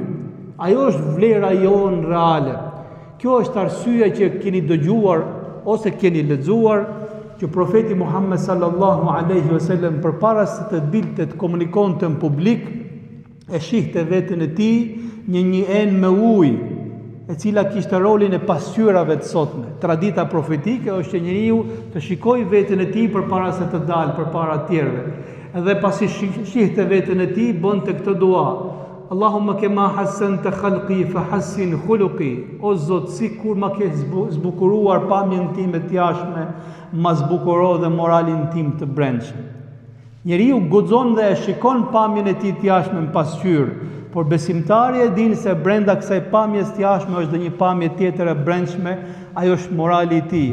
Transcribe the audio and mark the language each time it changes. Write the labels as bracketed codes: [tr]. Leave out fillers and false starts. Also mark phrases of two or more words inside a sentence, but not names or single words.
[sq] Ajo është vlera jonë reale. Kjo është arsyeja që keni dëgjuar ose keni lexuar që profeti Muhammed [ar] صلى الله عليه وسلم [sq] përpara se të dilte të komunikonte në publik, e shihte veten e tij në një enë me ujë, e cila kishte rolin e pasqyrave të sotme. Tradita profetike është që njeriu të shikojë veten e tij përpara se të dalë përpara të tjerëve. Edhe pasi shihte veten e tij, bënte këtë dua: [ar] اللهم كما حسنت خلقي فحسن خلقي. [sq] O Zot, sikur ma ke zbukuruar pamjen time të jashtme, ma zbukuro dhe moralin tim të brendshëm. Njeriu guxon dhe e shikon pamjen e tij të jashtme në pasqyrë, por besimtari e din se brenda kësaj pamjes të jashtme është dhe një pamje tjetër e brendshme, ajo është morali i tij.